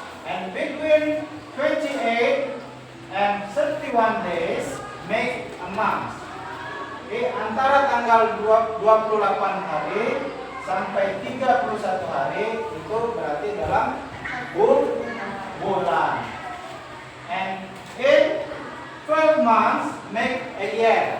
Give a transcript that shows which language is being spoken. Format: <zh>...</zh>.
<en>And between 28 and 31 days make a month.</en> <id>Jadi antara tanggal 28 hari sampai 31 hari itu berarti dalam bulan.</id> <en>And in 12 months make a year.</en>